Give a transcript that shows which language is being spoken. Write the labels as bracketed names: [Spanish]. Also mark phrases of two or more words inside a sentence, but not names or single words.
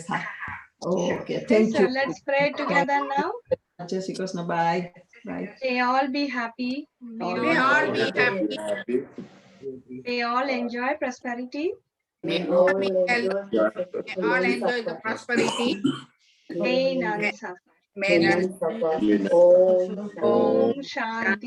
[English] હા, okay, thank you. Let's pray together now. [Gujarati] જય શ્રી કૃષ્ણ, બાય. [English] May all be happy. May all be happy. May all enjoy prosperity. May all enjoy the prosperity. May none suffer. May none suffer. [Sanskrit] ॐ शान्ति.